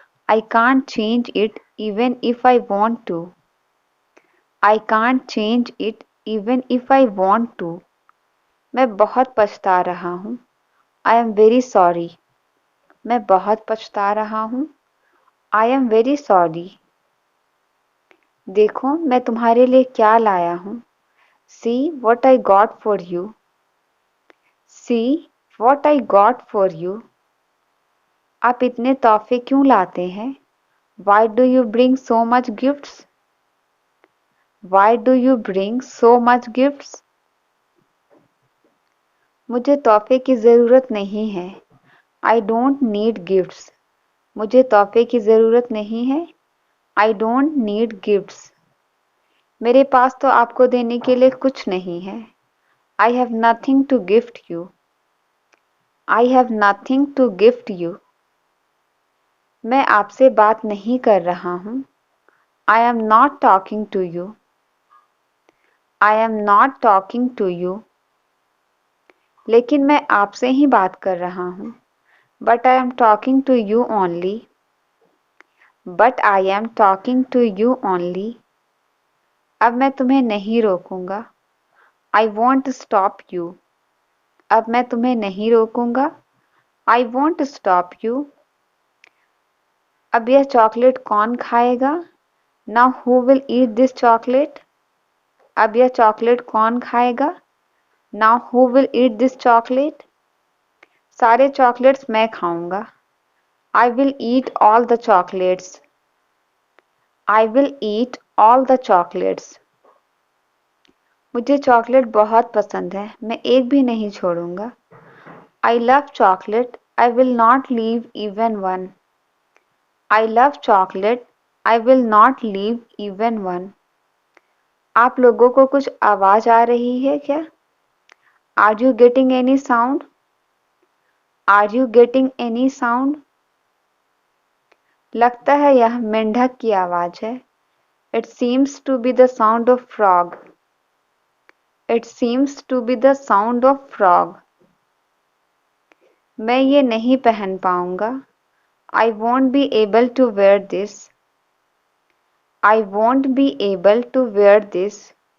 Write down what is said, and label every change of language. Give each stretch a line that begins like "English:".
English: I can't change it even if I want to. I can't change it even if I want to.
Hindi: मैं बहुत पछता रहा हूँ.
English: I am very sorry.
Hindi: मैं बहुत पछता रहा हूँ.
English: I am very sorry.
Hindi: देखो मैं तुम्हारे लिए क्या लाया हूँ.
English: See what I got for you. See what I got for you.
Hindi: आप इतने तोहफे क्यों लाते हैं?
English: Why do you bring so much gifts? Why do you bring so much gifts?
Hindi: मुझे तोहफे की ज़रूरत नहीं है.
English: I don't need gifts.
Hindi: मुझे तोहफे की ज़रूरत नहीं है.
English: I don't need gifts.
Hindi: मेरे पास तो आपको देने के लिए कुछ नहीं है.
English: I have nothing to gift you. I have nothing to gift you.
Hindi: मैं आपसे बात नहीं कर रहा हूँ.
English: I am not talking to you. I am not talking to you.
Hindi: लेकिन मैं आपसे ही बात कर रहा हूँ.
English: But I am talking to you only. But I am talking to you only.
Hindi: अब मैं तुम्हें नहीं रोकूंगा.
English: I won't stop you.
Hindi: अब मैं तुम्हें नहीं रोकूंगा.
English: I won't stop you.
Hindi: अब यह चॉकलेट कौन खाएगा?
English: Now who will eat this chocolate?
Hindi: अब यह चॉकलेट कौन खाएगा?
English: Now who will eat this chocolate?
Hindi: सारे चॉकलेट्स मैं खाऊंगा.
English: I will eat all the chocolates. I will eat all the chocolates.
Hindi: मुझे चॉकलेट बहुत पसंद है. मैं एक भी नहीं छोड़ूंगा.
English: I love chocolate. I will not leave even one. I love chocolate. I will not leave even one.
Hindi: आप लोगों को कुछ आवाज आ रही है क्या?
English: Are you getting any sound? Are you getting any sound?
Hindi: लगता है यह मेंढक की आवाज है.
English: It seems to be the sound of frog. It seems to be the sound of frog.
Hindi: मैं ये नहीं पहन पाऊंगा.
English: I won't be able to wear this. I won't be able to wear this.